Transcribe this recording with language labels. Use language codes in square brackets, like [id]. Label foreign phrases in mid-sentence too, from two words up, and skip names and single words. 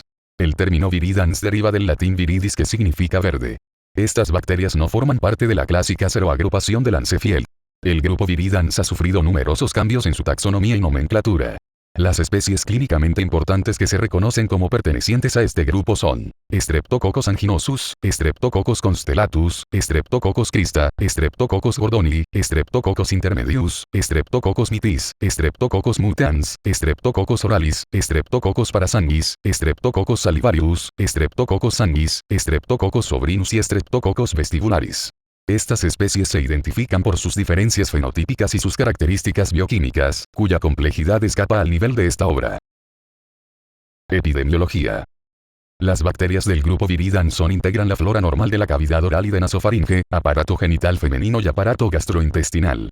[es] El término viridans deriva del latín viridis que significa verde. Estas bacterias no forman parte de la clásica seroagrupación de Lancefield. El grupo viridans ha sufrido numerosos cambios en su taxonomía y nomenclatura. Las especies clínicamente importantes que se reconocen como pertenecientes a este grupo son Streptococcus anginosus, Streptococcus constellatus, Streptococcus crista, Streptococcus gordoni, Streptococcus intermedius, Streptococcus mitis, Streptococcus mutans, Streptococcus oralis, Streptococcus parasanguis, Streptococcus salivarius, Streptococcus sanguis, Streptococcus sobrinus y Streptococcus vestibularis. Estas especies se identifican por sus diferencias fenotípicas y sus características bioquímicas, cuya complejidad escapa al nivel de esta obra. Epidemiología. Las bacterias del grupo Viridans integran la flora normal de la cavidad oral y de nasofaringe, aparato genital femenino y aparato gastrointestinal.